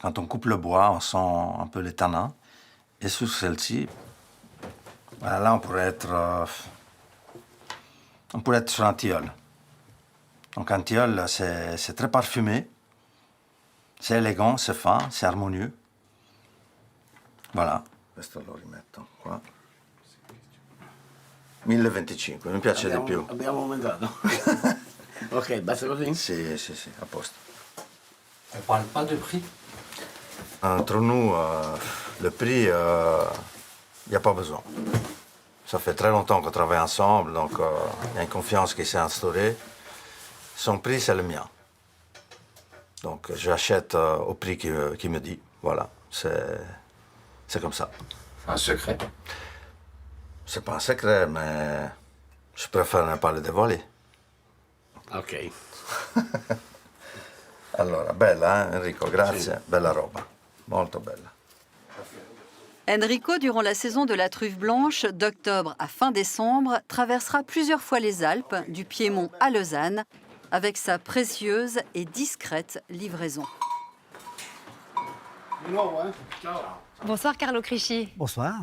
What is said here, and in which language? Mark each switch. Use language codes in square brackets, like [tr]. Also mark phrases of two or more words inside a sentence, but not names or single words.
[fr] Quand on coupe le bois, on sent un peu les tanins. Et sur celle-ci, voilà, là, on pourrait être sur un tilleul. Donc un tilleul, c'est très parfumé, c'est élégant, c'est fin, c'est harmonieux. Voilà. [it] Questo lo rimetto qua. 1025, mi piace di più. Abbiamo aumentato. Ok, basta così? Sì, a posto. [fr] On parle pas de prix? Entre nous, le prix, il n'y a pas besoin. Ça fait très longtemps qu'on travaille ensemble, donc il y a une confiance qui s'est instaurée. Son prix, c'est le mien. Donc j'achète au prix qu'il me dit. Voilà, c'est comme ça. Un secret? C'est pas un secret, mais je préfère ne pas le dévoiler. Ok. [it] Allora, bella, Enrico, grazie. Sì. Bella roba, molto bella. [fr] Enrico, durant la saison de la truffe blanche, d'octobre à fin décembre, traversera plusieurs fois les Alpes, du Piémont à Lausanne, avec sa précieuse et discrète livraison. Bonsoir Carlo Crisci. Bonsoir.